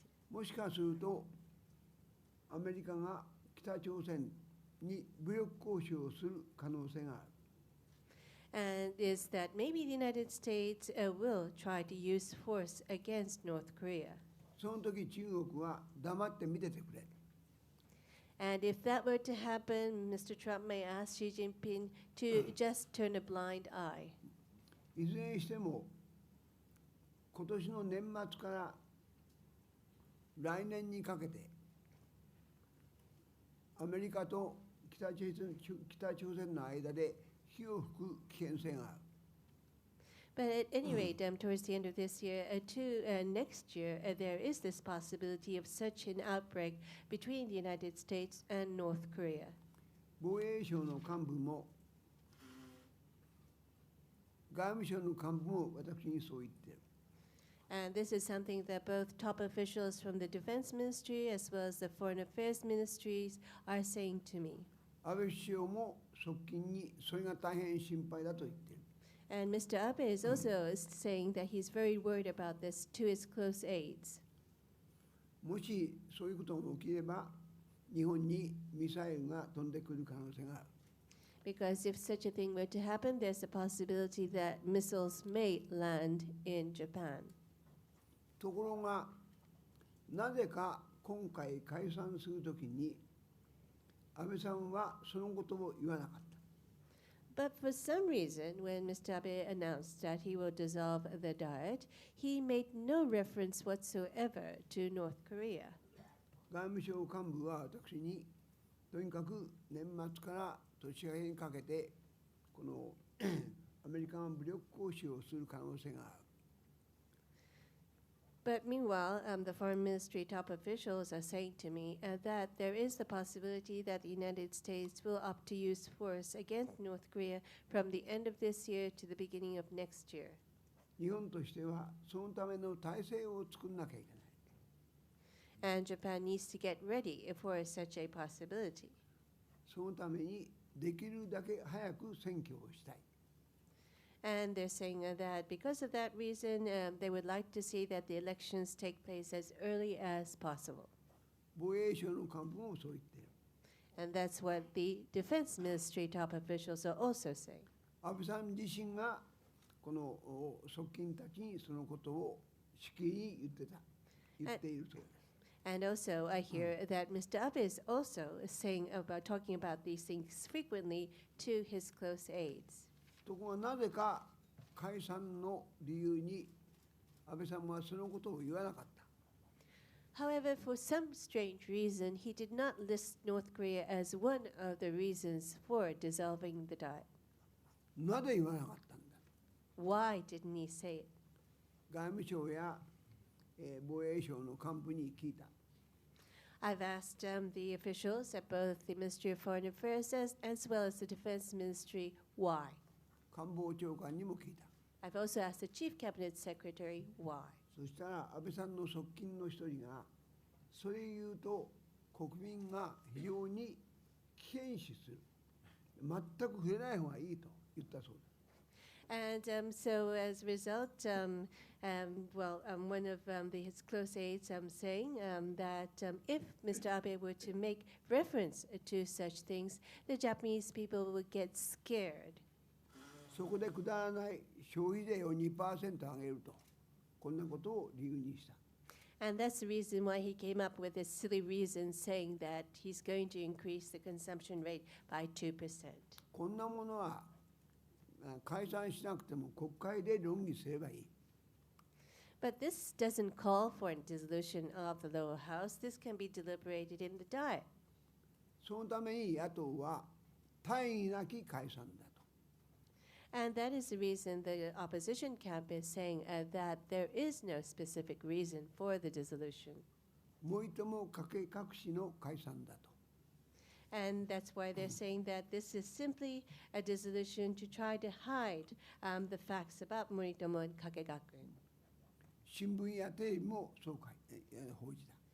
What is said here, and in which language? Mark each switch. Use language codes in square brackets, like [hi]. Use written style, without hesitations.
[ja] もしかするとアメリカが北朝鮮に武力行使をする可能性がある。 [en] And is that maybe the United States will try to use force against North Korea. [ja] その時中国は黙って見ててくれ。 [en] And if that were to happen, Mr. Trump may ask Xi Jinping to just turn a blind eye. [ja] いずれにしても今年の年末から来年にかけてアメリカと北朝鮮の間で火を吹く危険性がある。 [en] But at any rate, towards the end of this year to next year, there is this possibility of such an outbreak between the United States and North Korea. [ja] 防衛省の幹部も外務省の幹部も私にそう言っている。 [en] And this is something that both top officials from the Defense Ministry as well as the Foreign Affairs Ministries are saying to me. [ja] 安倍首相も側近にそれが大変心配だと言っている。 [en] And Mr. Abe is also saying that he's very worried about this to his close aides. [ja] もしそういうことが起きれば日本にミサイルが飛んでくる可能性がある。 [en] Because if such a thing were to happen, there's a possibility that missiles may land in Japan. [ja] ところがなぜか今回解散するときに、安倍さんはそのことを言わなかった。 [en] But for some reason, when Mr. Abe announced that he will dissolve the Diet, he made no reference whatsoever to North Korea. [ja] 外務省幹部は私に、とにかく年末から年明けにかけて、このアメリカが武力行使をする可能性がある。 [en] But meanwhile, the foreign ministry top officials are saying to me that there is the possibility that the United States will opt to use force against North Korea from the end of this year to the beginning of next year. [ja] 日本としてはそのための体制を作らなきゃいけない。 [en] And Japan needs to get ready for such a possibility. [ja] そのためにできるだけ早く選挙をしたい。 [en] And they're saying that because of that reason, they would like to see that the elections take place as early as possible. [ja] 防衛省の幹部もそう言っている。 [en] And that's what the defense ministry top officials are also saying. [ja] 安倍さん自身がこの側近たちにそのことをしきりに言っているそうです。 [en] And also, I hear that Mr. Abe is also talking about these things frequently to his close aides. [ja] ところがなぜか解散の理由に安倍さんはそのことを言わなかった。 [en] However, for some strange reason, he did not list North Korea as one of the reasons for dissolving the Diet. [ja] なぜ言わなかったんだ。 [en] Why didn't he say it? [ja] 外務省や、防衛省の幹部に聞いた。 [en] I've asked the officials at both the Ministry of Foreign Affairs as well as the Defense Ministry why. [ja] 官房長官にも聞いた。 [en] I've also asked the Chief Cabinet Secretary why. [ja] そしたら安倍さんの側近の一人が、それ言うと国民が非常に危険視する。全く触れない方がいいと言ったそうです。 [en] And so as a result, one of his close aides saying that if Mr. Abe were to make reference to such things, the Japanese people would get scared. [ja] そこでくだらない消費税を 2% 上げると、こんなことを理由にした。 [en] And that's the reason why he came up with this silly reason saying that he's going to increase the consumption rate by 2%. [ja] こんなものは解散しなくても国会で論議すればいい。 [en] But this doesn't call for a dissolution of the lower house. This can be deliberated in the Diet. [ja] そのために野党は大義なき解散だと。 [en] And that is the reason the opposition camp is saying that there is no specific reason for the dissolution. [ja] もいとも隠しの解散だと。 [en] And that's why they're saying that this is simply a dissolution to try to hide the facts about Moritomo and Kakegakuen. [ja] 新聞やテレビもそう報じた。